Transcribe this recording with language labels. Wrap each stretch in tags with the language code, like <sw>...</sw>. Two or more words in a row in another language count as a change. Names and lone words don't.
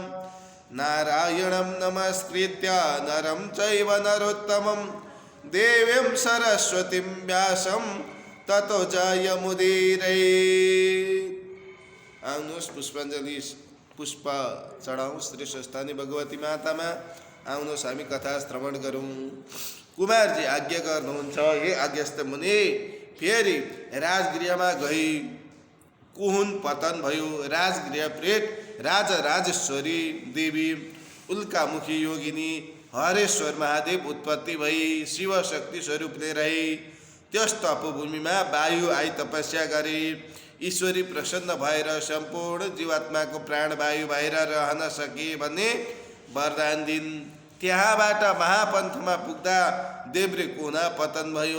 <sa>नारायणं नमस्कृत्य नरं चैव नरोत्तमं देवीं सरस्वतीं व्यासं ततो जयमुदीरयेत्।</sa> <ne>आउनुहोस् पुष्पाञ्जलि पुष्प चढाउँ श्री स्वस्थानी भगवती मातामा। आउनुहोस् हामी कथा श्रवण गरौँ। कुमारजी आज्ञा गर्नुहुन्छ, हे आज्ञास्थ मुनि, फेरि राजगृहमा गई कुहुन पतन भयो। राजगृह प्रेत राजा राजेश्वरी देवी उल्कामुखी योगिनी हरेश्वर महादेव उत्पत्ति भई शिव शक्ति स्वरूपले रहे। त्यस तपोभूमिमा वायु आई तपस्या गरे। ईश्वरी प्रसन्न भएर सम्पूर्ण जीवात्माको प्राणवायु बाहिर रहन सके भन्ने वरदान दिन्। त्यहाँबाट महापन्थमा पुग्दा देब्रे कोना पतन भयो।</ne>